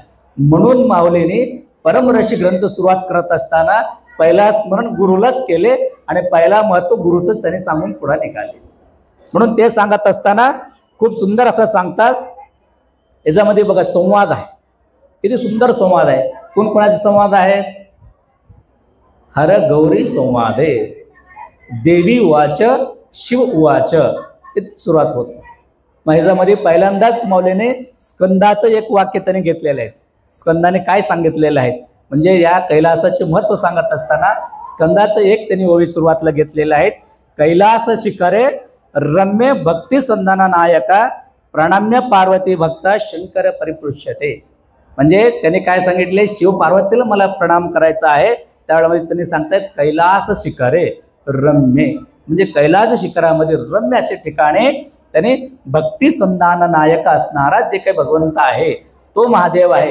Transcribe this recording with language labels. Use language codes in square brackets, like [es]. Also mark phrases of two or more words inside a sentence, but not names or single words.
[mr] म्हणून माऊलीने परमरशी ग्रंथ सुरुवात करत असताना पहिला स्मरण गुरुलाच केले आणि पहिला महत्व गुरुच त्यांनी सांगून पुढे निघाले. म्हणून ते सांगत असताना खूप सुंदर असं सांगतात. याच्यामध्ये बघा संवाद आहे, किती सुंदर संवाद आहे. कोणाचे संवाद आहे? [sa] हर गौरी संवादे, देवी उवाच शिव उवाच, [mr] सुरुवात होते. मग ह्याच्यामध्ये पहिल्यांदाच माऊलीने स्कंदाचं एक वाक्य त्याने घेतलेलं आहे. स्कंदाने काय सांगितलेलं आहे म्हणजे या कैलासाचे महत्व सांगत असताना स्कंदाचं एक त्यांनी ओवी सुरुवातीला घेतलेलं आहे. [sa] कैलास शिखरे रम्य भक्ती संधाना नायका प्रणम्य पार्वती भक्ता शंकर परिपृष्यते. [mr] म्हणजे त्याने काय सांगितले, शिव पार्वतीला मला प्रणाम करायचा आहे. त्यावेळेमध्ये त्यांनी सांगतायत [sa] कैलास शिखरे रम्य, [mr] म्हणजे कैलास शिखरामध्ये रम्य असे ठिकाणी त्याने भक्ती संधान नायक असणारा जे काही भगवंत आहे तो महादेव आहे.